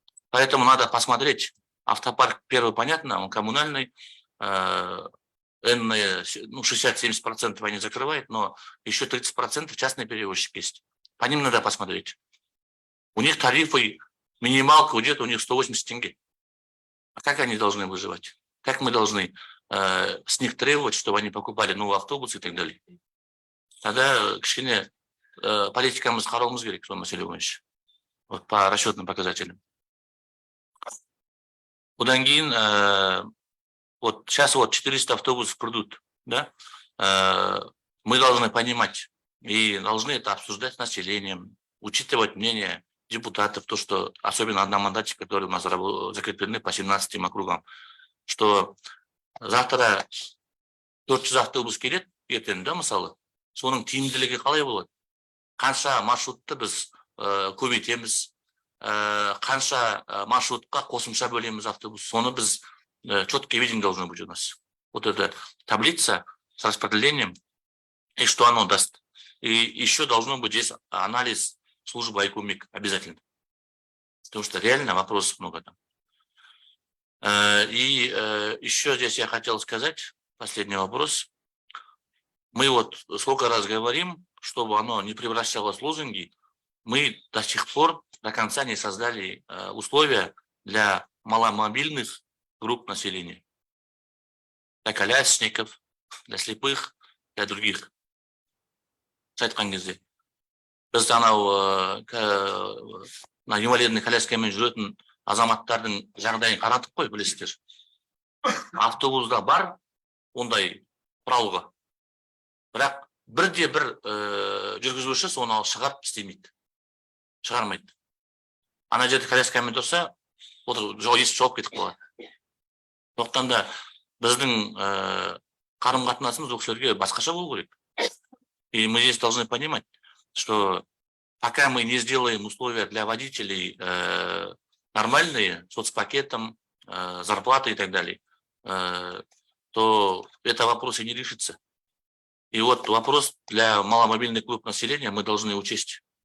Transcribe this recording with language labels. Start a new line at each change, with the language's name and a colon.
Russian: Поэтому надо посмотреть. Автопарк, первый, понятно, он коммунальный, энные, 60-70% они закрывают, но еще 30% частные перевозчики есть. По ним надо посмотреть. У них тарифы, минималка где-то у них 180 тенге. А как они должны выживать? Как мы должны с них требовать, чтобы они покупали новые автобусы и так далее? Тогда
Kazakh: кішкене политикамыз қарауымыз керек сол мәселе бойынша.
Russian: Вот по расчетным показателям.
Kazakh: Одан кейін,
Russian: вот сейчас вот 400 автобусов придут, да? Мы должны понимать и должны это обсуждать с населением, учитывать мнение депутатов, то, что особенно одномандатчики, которые у нас закреплены по 17 округам, что завтра
Kazakh: 400 автобус келеді, ертең,
Russian: да,
Kazakh: мысалы, соның тиімділігі қалай болады? Қанша маршрутты біз көбейтеміз, қанша маршрутқа қосымша бөлеміз автобус, соны біз
Russian: четкое видение должно быть у нас. Вот эта таблица с распределением, и что оно даст. И еще должно быть здесь анализ службы Айкумик обязательно. Потому что реально вопросов много там. И еще здесь я хотел сказать, последний вопрос. Мы вот сколько раз говорим, чтобы оно не превращалось в лозунги, мы до сих пор до конца не создали условия для маломобильных групп населения. Для колясочников, для слепых, для других.
Kazakh: Айтқан кезде. Біз анау на инвалидный коляскамен жүретін азаматтардың жағдайын қарадық қой, білесіздер. Автобуста бар ондай құралғы. Бірақ бірде-бір жүргізуші соны шығарып істемейді. Шығармайды. Ана жерде коляскамен тұрса, есік жауып кетіп қалады. Сондықтан да біздің қарым-қатынасымыз ол кісілерге басқаша болу керек.
Russian: И мы здесь должны понимать, что пока мы не сделаем условия для водителей нормальные, соцпакетом, зарплатой и так далее, то это вопрос и не решится. И вот вопрос для маломобильных групп населения мы должны учесть.